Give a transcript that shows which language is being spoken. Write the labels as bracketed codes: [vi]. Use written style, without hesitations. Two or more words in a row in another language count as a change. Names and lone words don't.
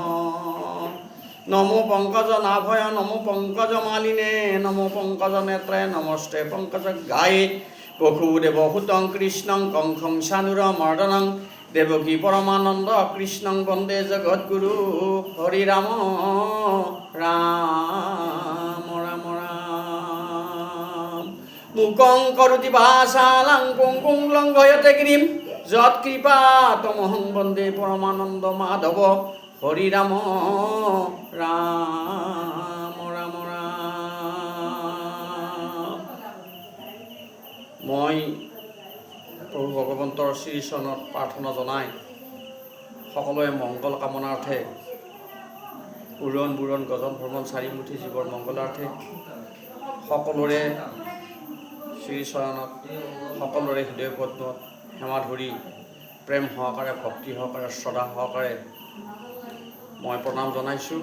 [sa] নমো পঙ্কজ নাভয় নমো পঙ্কজ মালিনে নমো পঙ্কজ নেত্রে নমস্তে পঙ্কজ গায়ে বসুদেব হুতং কৃষ্ণং কংসং সানুরমর্দনং দেবকী পরমানন্দ কৃষ্ণং বন্দে জগদ্গুরু হরি রাম রাম রাম রাম। মুকং করোতি ভাসালাং পুংকুং লঙ্ঘয়তে গিরিম যৎকৃপা তমহং বন্দে পরমানন্দ মাধব হরি রাম রাম ৰাম ৰাম। [as] মই প্ৰভু ভগৱন্তৰ শ্ৰীচৰণত প্ৰাৰ্থনা জনাই সকলোৱে মংগল কামনাৰ্থে উৰণ বুৰণ গজন ভ্ৰমণ চাৰিমুঠি জীৱৰ মংগলাৰ্থে সকলোৰে শ্ৰীচৰণত সকলোৰে হৃদয় পদ্মত সেৱা ধৰি প্ৰেম সহকাৰে ভক্তি সহকাৰে শ্ৰদ্ধা সহকাৰে মই প্ৰণাম জনাইছোঁ।